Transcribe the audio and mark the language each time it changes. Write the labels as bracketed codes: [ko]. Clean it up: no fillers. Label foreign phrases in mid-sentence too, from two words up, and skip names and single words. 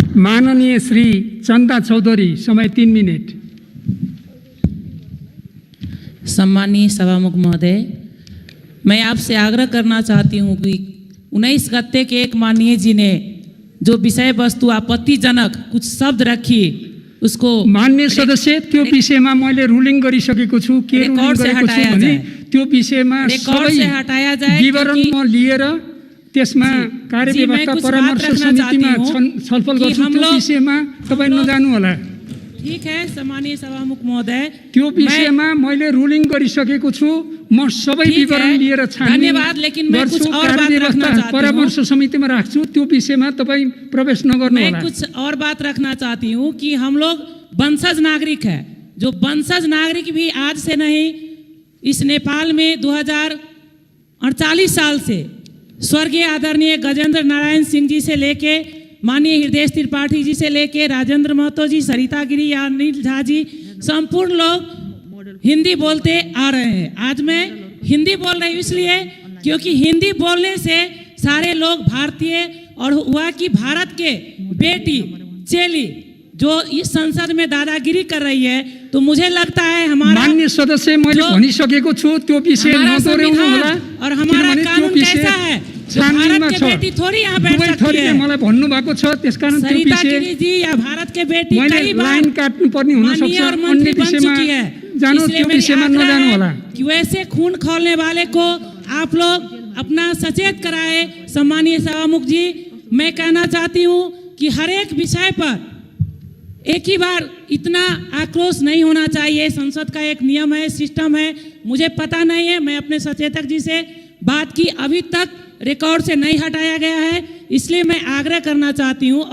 [ne] माननीय श्री चंदा चौधरी, समय 3 मिनट। [hi] सम्मानीय सभामुख महोदय, मैं आपसे आग्रह करना चाहती हूँ कि 19 गते के एक माननीय जी ने जो विषय वस्तु आपत्तिजनक कुछ शब्द रखी उसको [ne] मान्य सदस्य त्यो विषयमा मैले रुलिङ गरिसकेको छु। के रुलिङ गरेको छु भने त्यो विषयमा सबै विवरण म लिएर त्यसमा कार्यव्यवस्था परामर्श समितिमा छलफल गर्छु। त्यो विषयमा तपाई नजानु होला। [hi] ठीक है सम्मानीय सभामुख महोदय, [ne] त्यो विषयमा मैले रुलिङ गरिसकेको छु। म सबै विवरण लिएर छानबिन [hi] धन्यवाद, लेकिन मैं कुछ और बात रखना चाहती हूँ। [ne] परामर्श समितिमा राख्छु। त्यो विषयमा तपाई प्रवेश नगर्नु होला। [hi] मैं कुछ और बात रखना चाहती हूँ कि हम लोग वंशज नागरिक है। जो वंशज नागरिक भी आज से नहीं, इस नेपाल में 2048 साल से स्वर्गीय आदरणीय गजेंद्र नारायण सिंह जी से लेके माननीय हृदय त्रिपाठी जी से लेके राजेंद्र महतो जी, सरिता गिरी या अनिल झा जी, संपूर्ण लोग हिंदी बोलते आ रहे हैं। आज मैं हिंदी बोल रही हूँ इसलिए क्योंकि हिंदी बोलने से सारे लोग भारतीय, और हुआ कि भारत के बेटी चेली जो इस संसद में दादागिरी कर रही है, तो मुझे लगता है हमारा [ne] माननीय सदस्य मैले भनिसकेको छु त्यो विषय नदोहोर्याउनु होला। [hi] और हमारा कानून कैसा है, भारत के बेटी थोड़ी यहाँ बैठ सकती है। [ne] मलाई भन्नु भएको छ, त्यसकारण त्यो [hi] सरिता [ne] विषय [hi] गिरी जी या भारत के बेटी कई बार [ne] लाइन काट्नु पर्ने हुन सक्छ। [hi] और मंत्री बन चुकी है। [ne] जानु त्यो विषयमा नजानु होला। [hi] कि वैसे खून खौलने वाले को आप लोग अपना सचेत कराए। सम्मानीय सभामुख जी, मैं कहना चाहती हूँ कि हर एक विषय पर एक ही बार इतना आक्रोश नहीं होना चाहिए। संसद का एक नियम है, सिस्टम है। मुझे पता नहीं है, मैं अपने सचेतक जी से बात की, अभी तक रिकॉर्ड से नहीं हटाया गया है, इसलिए मैं आग्रह करना चाहती हूँ।